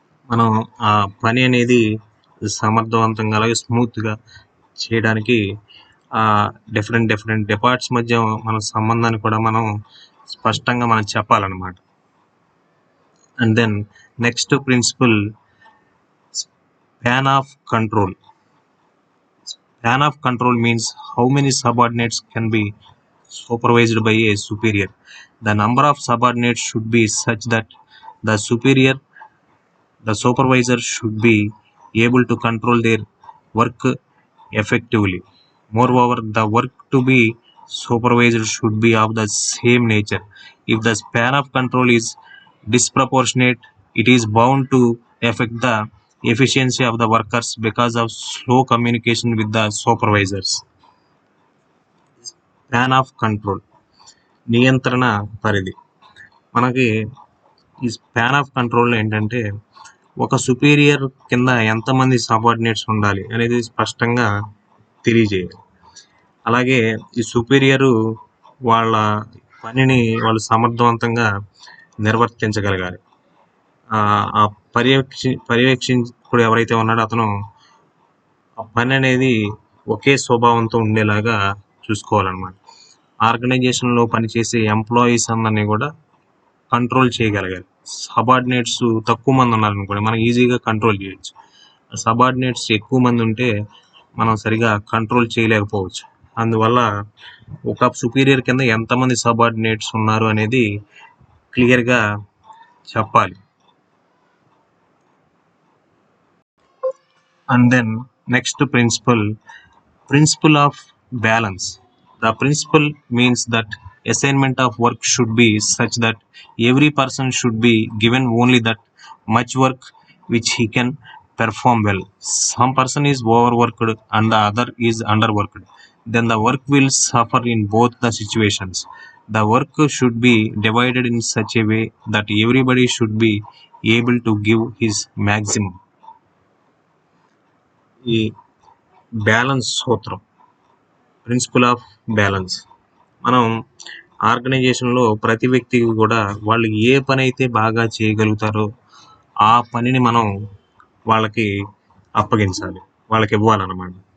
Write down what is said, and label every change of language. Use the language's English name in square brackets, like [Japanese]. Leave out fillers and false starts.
[Telugu] మనం ఆ పని అనేది సమర్థవంతంగా అలాగే స్మూత్గా చేయడానికి డిఫరెంట్ డిపార్ట్స్ మధ్య మన సంబంధాన్ని కూడా మనం స్పష్టంగా మనం చెప్పాలన్నమాట. [English] And then next principle span of control. Span of control means how many subordinates can be supervised by a superior. The number of subordinates should be such that the supervisor should be able to control their work effectively. Moreover, the work to be supervised should be of the same nature. If the span of control is disproportionate, it is bound to affect the efficiency of the workers because of slow communication with the supervisors. Span of control, [Telugu] నియంత్రణ పరిధి. మనకి ఈ span of control ఏంటంటే ఒక superior కింద ఎంతమంది subordinates ఉండాలి అనేది స్పష్టంగా తెలియజేయాలి. అలాగే ఈ సుపీరియరు వాళ్ళ పనిని వాళ్ళు సమర్థవంతంగా నిర్వర్తించగలగాలి. ఆ పర్యవేక్షకుడు ఎవరైతే ఉన్నాడో అతను ఆ పని అనేది ఒకే స్వభావంతో ఉండేలాగా చూసుకోవాలన్నమాట. ఆర్గనైజేషన్లో పనిచేసే ఎంప్లాయీస్ అందరినీ కూడా కంట్రోల్ చేయగలగాలి. సబార్డినేట్స్ తక్కువ మంది ఉన్నారనుకోండి, మనం ఈజీగా కంట్రోల్ చేయొచ్చు. సబార్డినేట్స్ ఎక్కువ మంది ఉంటే మనం సరిగా కంట్రోల్ చేయలేకపోవచ్చు. అందువల్ల ఒక సుపీరియర్ కింద ఎంతమంది సబార్డినేట్స్ ఉన్నారు అనేది క్లియర్గా చెప్పాలి. [English] And then next principle of balance. The principle means that assignment of work should be such that every person should be given only that much work which he can perform well. Some person is overworked and the other is underworked, then the work will suffer in both the situations. The work should be divided in such a way that everybody should be able to give his maximum. [Telugu] ఈ balance సూత్రం, principal of balance, మనం ఆర్గనైజేషన్లో ప్రతి వ్యక్తికి కూడా వాళ్ళు ఏ పని అయితే బాగా చేయగలుగుతారో ఆ పనిని మనం వాళ్ళకి అప్పగించాలి, వాళ్ళకి ఇవ్వాలన్నమాట.